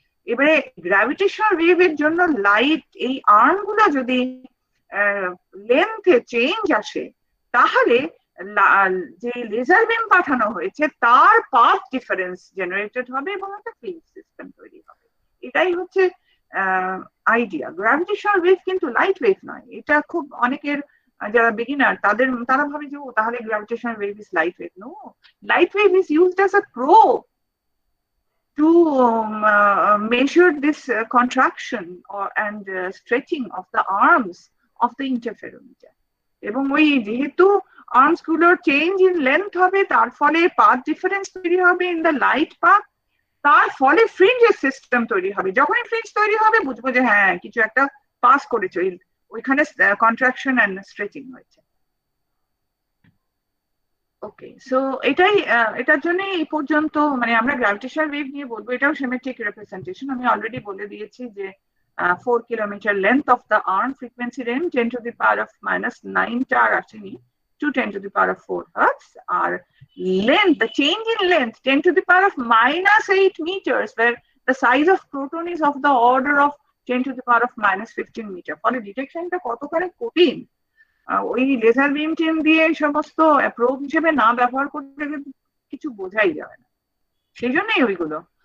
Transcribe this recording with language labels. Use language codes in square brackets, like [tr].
[bn] এবারে গ্র্যাভিটেশনাল ওয়েভের জন্য লাইট এই আর্ম গুলো যদি লেন্থে চেঞ্জ আসে, তাহলে যে লেজার বিম পাঠানো হয়েছে তার পাথ ডিফারেন্স জেনারেটেড হবে এবং একটা ফিল্ড সিস্টেম তৈরি হবে। এটাই হচ্ছে আইডিয়া। গ্র্যাভিটেশনাল ওয়েভ কিন্তু লাইট ওয়েভ নয়। এটা খুব অনেকের যারা বিগিনার তারা ভাবে যে ও তাহলে [en] Gravitational wave is light wave. No, light wave is used as a probe to measure this contraction and stretching of the arms of the interferometer. [bn] এবং ওই যেহেতু আর্মস গুলোর চেঞ্জ ইন লেন্থ হবে, তার ফলে পাথ ডিফারেন্স তৈরি হবে [en] in the light path, [bn] তার ফলে ফ্রিঞ্জের সিস্টেম তৈরি হবে। যখনই ফ্রিঞ্জ তৈরি হবে বুঝবো যে হ্যাঁ কিছু একটা পাস করেছে, ওইখানে কন্ট্রাকশন এন্ড স্ট্রেচিং হয়েছে। ওকে, সো এটার জন্য এই পর্যন্ত মানে আমরা গ্র্যাভিটেশনাল ওয়েভ নিয়ে বলবো, এটাও সিমেট্রিক রিপ্রেজেন্টেশন। আমি অলরেডি বলে দিয়েছি যে [en] 4 kilometre length of the arm, frequency range 10 to the power of -9 [bn] টা আর আসেনি, [en] to 10 to the power of 4 hertz, আর length, the change in length 10 to the power of -8 meters, where the size of proton is of the order of 10 to the power of -15 meter। [bn] ফলে ডিটেকশনটা কতখানি কঠিন, ওই laser বিম team দিয়ে সমস্ত probe হিসেবে না ব্যবহার করতে কিছু বোঝাই যাবে না, সেই জন্যই ওইগুলো।